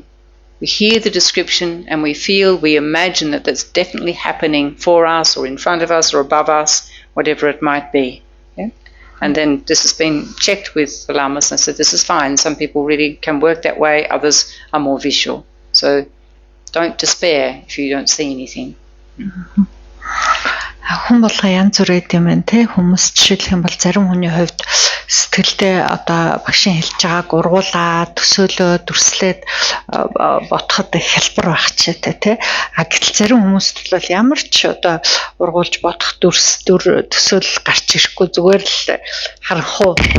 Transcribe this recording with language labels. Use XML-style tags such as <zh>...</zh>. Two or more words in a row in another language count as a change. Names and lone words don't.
<en>We hear the description and we feel, we imagine that that's definitely happening for us or in front of us or above us, whatever it might be. Yeah? And then this has been checked with the lamas and said this is fine. Some people really can work that way, others are more visual. So don't despair if you don't see anything.</en> <mn>Хүн болгоо янз бүр юм байна те хүмүүс жишээлх юм бол зарим хүний хувьд сэтгэлдээ одоо багшийн хэлж байгааг ургуулад төсөөлөө дүрслээд бодоход их хэлбэр байх ч те гэтэл зарим хүмүүст бол ямар ч одоо ургуулж бодох төсөөл гарч ирэхгүй зүгээр л харанхуй</mn>